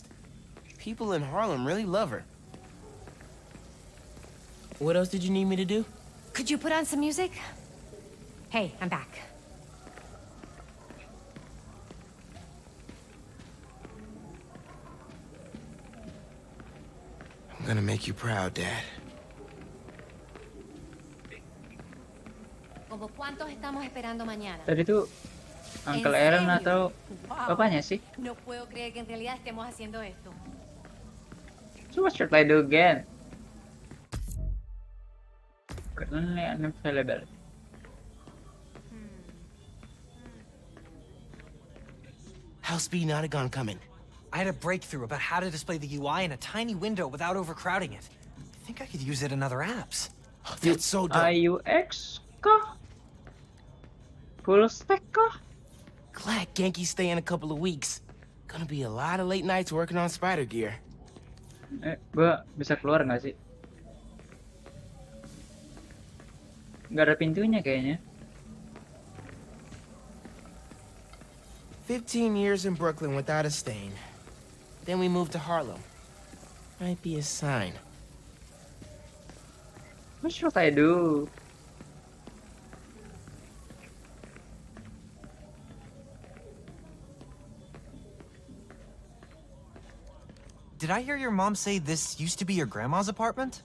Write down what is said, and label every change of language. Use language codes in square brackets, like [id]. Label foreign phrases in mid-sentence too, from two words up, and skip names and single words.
[en] People in Harlem really love her. What else did you need me to do? Could you put on some music? Hey, I'm back. I'm gonna make you proud, Dad. [es] ¿Como cuántos estamos esperando mañana? [id] Tadi tuh Uncle [es] ¿En Aaron serio? [id] atau [en] Wow. [id] bapaknya sih? [es] No puedo creer que en realidad estemos haciendo esto. [en] So what should I do again? Currently unavailable. How's Speed Notagon coming? I had a breakthrough about how to display the UI in a tiny window without overcrowding it. I think I could use it in other apps. Oh, that's so dope. [id] IUX kah? [en] Full stack [id] kah? [en] Glad Genki's staying a couple of weeks. Gonna be a lot of late nights working on spider gear. [id] Gua bisa keluar nggak sih? Nggak ada pintunya kayaknya. [en] 15 years in Brooklyn without a stain. Then we moved to Harlem. Might be a sign. What should I do? Did I hear your mom say this used to be your grandma's apartment?